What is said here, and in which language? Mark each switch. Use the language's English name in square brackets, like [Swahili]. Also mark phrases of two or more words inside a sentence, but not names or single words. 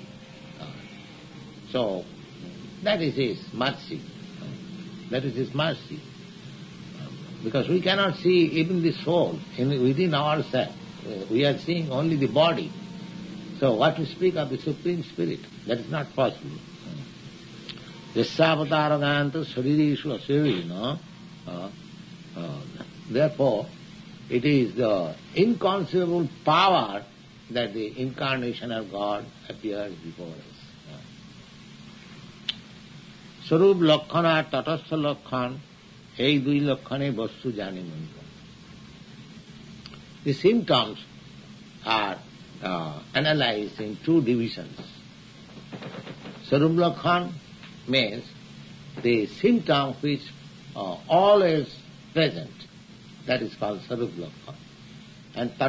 [English] So, that is His mercy. That is His mercy. Because we cannot see even the soul within ourselves. We are seeing only the body. So what to speak of the Supreme Spirit? That is not possible. [Sanskrit] Jasyavataraganto saririshu asirino. [English] Therefore, it is the inconceivable power that the incarnation of God appears before us. [Bangla] স্বরূপ লক্ষণ আর তটস্থ লক্ষণ, এই দুই লক্ষণে বস্তু জানে মনগণ. [English] The symptoms are analyzed in two divisions. [Bangla] স্বরূপ লক্ষণ [English] means the symptom which always present, that is called [Bangla] স্বরূপ লক্ষণ.